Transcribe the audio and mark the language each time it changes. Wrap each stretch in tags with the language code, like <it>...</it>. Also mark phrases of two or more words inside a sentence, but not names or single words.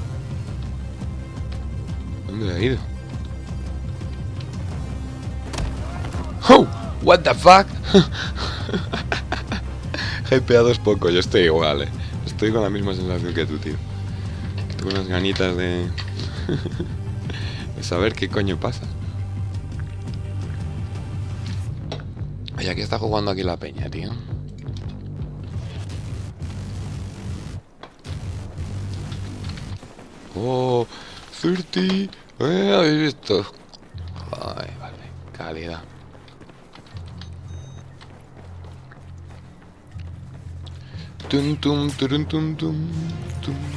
<es>¿Dónde ha ido? ¡Oh!</es> <en>What the fuck?</en> <es>Hypeado es poco, yo estoy igual, Estoy con la misma sensación que tú, tío. Tengo unas ganitas de... de saber qué coño pasa. Oye, aquí está jugando aquí la peña, tío. Oh, 30. ¿Habéis visto? Ay, vale, calidad. Tum, tum, turum, tum, tum, tum.</es>